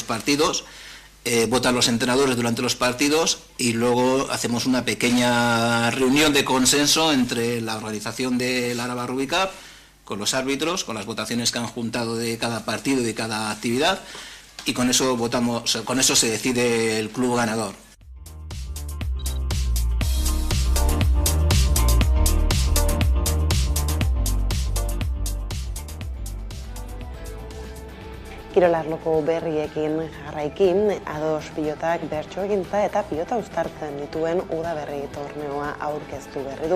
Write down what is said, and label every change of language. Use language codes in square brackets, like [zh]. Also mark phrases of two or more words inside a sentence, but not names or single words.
[es] partidos, votan los entrenadores durante los partidos y luego hacemos una pequeña reunión de consenso entre la organización del Araba Rugby Cup, con los árbitros, con las votaciones que han juntado de cada partido y de cada actividad, y con eso se decide el club ganador. [eu] Kirolarloko berriekin jarraikin, ados pilotak bertsoegintza eta pilota uztartzen dituen udaberri torneoa aurkeztu berri du.